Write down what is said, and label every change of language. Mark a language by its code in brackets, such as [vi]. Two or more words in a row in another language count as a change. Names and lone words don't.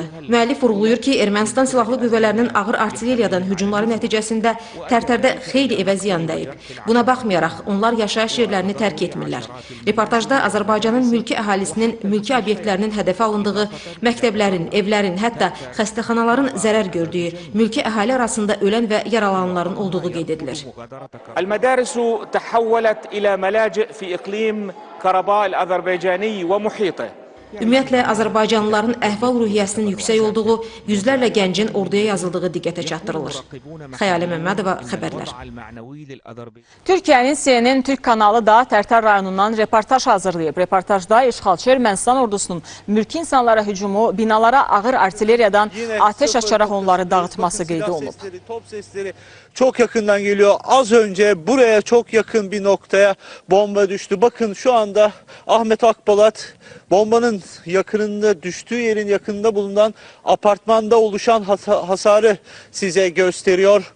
[az] Müəllif vurğulayır ki, Ermənistan silahlı qüvvələrinin ağır artilleriyadan hücumları nəticəsində Tərtərdə xeyli evə ziyan dəyib. Buna baxmayaraq, onlar yaşayış yerlərini tərk etmirlər. Reportajda Azərbaycanın mülki əhalisinin mülki obyektlərinin hədəfə alındığı, məktəblərin, evlərin, hətta xəstəxanaların zərər gördüyü, mülki əhali arasında ölən və yaralananların olduğu qeyd edilir. [ar] المدارس تحولت إلى ملاجئ في إقليم كرباء الأذربيجاني ومحيطه. [az] Ümumiyyətlə, Azərbaycanlıların əhval-ruhiyyəsinin yüksək olduğu, yüzlərlə gəncin orduya yazıldığı diqqətə çatdırılır. Xəyalə Məmmədova, xəbərlər. Türkiyənin CNN Türk kanalı da Tərtər rayonundan reportaj hazırlayıb. Reportajda işğalçı Ermənistan ordusunun mülki insanlara hücumu, binalara ağır artilleriyadan ateş açaraq onları dağıtması qeyd olunub. [tr] Top sesleri çok yakından geliyor. Az önce buraya çok yakın bir noktaya bomba düştü. Bakın şu anda Ahmet Akbalat bombanın yakınında, düştüğü yerin yakınında bulunan apartmanda oluşan hasarı size gösteriyor.